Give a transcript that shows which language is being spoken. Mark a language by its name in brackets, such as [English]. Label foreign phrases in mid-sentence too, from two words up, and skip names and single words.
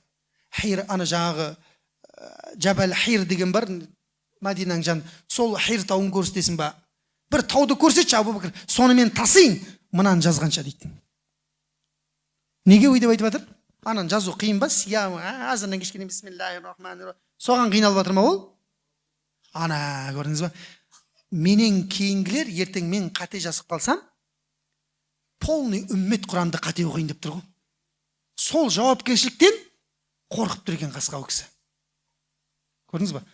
[Kazakh] Хир, ана жаңағы Жабал Хир деген бар, Мәдинаның жан, сол Хир тауын көрсетесің ба? Бір тауды көрсетші, Абу Бәкір, сонымен тасиын, мынаны жазғанша дейді. Неге ой деп айтып жатыр? Анан жазу қиын ба? Азаннан кешкене [Arabic] بسم الله الرحمن الرحيم. [Kazakh] Соған қиналып жатыр ма ол? Ана, көрдіңіз ба? Менен кейінгілер ертең мен қате жазып қалсам, полный үммет Құранды қате оқиын деп тұр ғой. Сол жауапкершіліктен қорқып тұр екен қасқа кісі. Көрдіңіз ба?